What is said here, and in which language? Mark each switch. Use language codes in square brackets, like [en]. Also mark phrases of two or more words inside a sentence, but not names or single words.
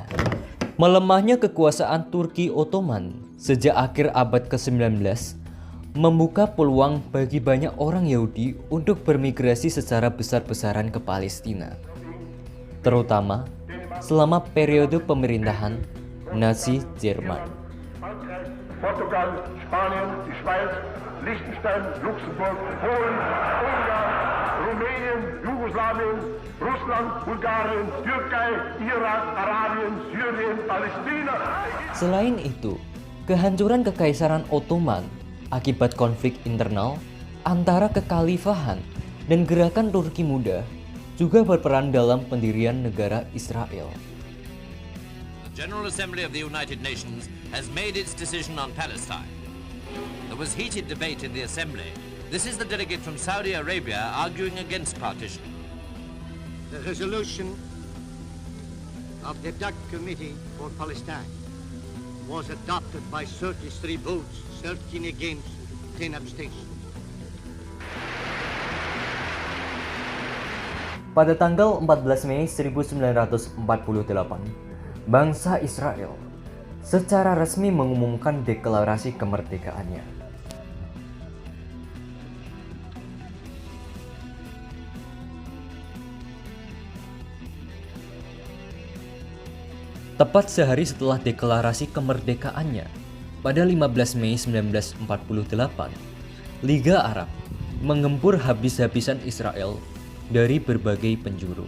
[id] Melemahnya kekuasaan Turki Ottoman sejak akhir abad ke-19 membuka peluang bagi banyak orang Yahudi untuk bermigrasi secara besar-besaran ke Palestina, terutama selama periode pemerintahan Nazi Jerman. [de] Portugal, Spanien, die Schweiz, Liechtenstein, Luxemburg, Polen, Ungarn, Rumänien, Jugoslawien, Russland, Bulgarien, Türkei, Irak, Arabien, Syrien, Palästina. [id] Selain itu, kehancuran Kekaisaran Ottoman akibat konflik internal antara kekhalifahan dan gerakan Turki Muda juga berperan dalam pendirian negara Israel. [en] The General Assembly of the United Nations has made its decision on Palestine. There was heated debate in the Assembly. This is the delegate from Saudi Arabia arguing against partition. The resolution of the DAC Committee for Palestine was adopted by 33 votes, 13 against, 10 abstentions. [id] Pada tanggal 14 Mei 1948, bangsa Israel secara resmi mengumumkan deklarasi kemerdekaannya. Tepat sehari setelah deklarasi kemerdekaannya, pada 15 Mei 1948, Liga Arab menggempur habis-habisan Israel dari berbagai penjuru.